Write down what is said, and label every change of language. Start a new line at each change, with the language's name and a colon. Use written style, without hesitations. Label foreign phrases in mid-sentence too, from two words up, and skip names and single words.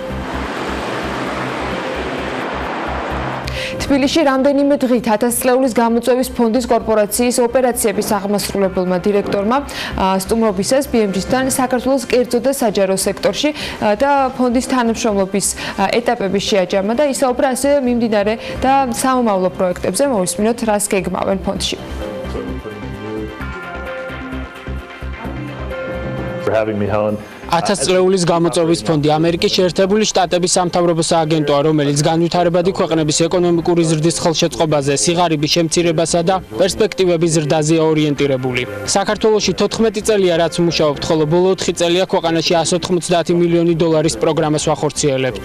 Georgian: თბილისში რამდენიმე დღით 1000 წლეულის გამოწვევის ფონდის კორპორაციის ოპერაციების აღმასრულებელმა დირექტორმა სტუმრობისას BMG-თან საქართველოს კერძო და საჯარო სექტორში და ფონდის თანამშრომლობის ეტაპები შეაჯამა და ისაუბრა ასევე მიმდინარე და სამომავლო პროექტებზე. მოვისმინოთ, რას გეგმავენ ფონდში.
English: For having me, Helen.
Georgian: 1000 წლეულის გამოწვევის ფონდი ამერიკის შეერთებული შტატების სამთავრობო სააგენტოა, რომელიც განვითარებადი ქვეყნების ეკონომიკური ზრდის ხელშეწყობაზე, სიღარიბის შემცირებასა და პერსპექტივების ზრდაზეა ორიენტირებული. საქართველოში 14 წელია რაც მუშაობთ, ხოლო ბოლო 4 წელია ქვეყანაში 190 მილიონი დოლარის პროგრამას ვახორციელებთ.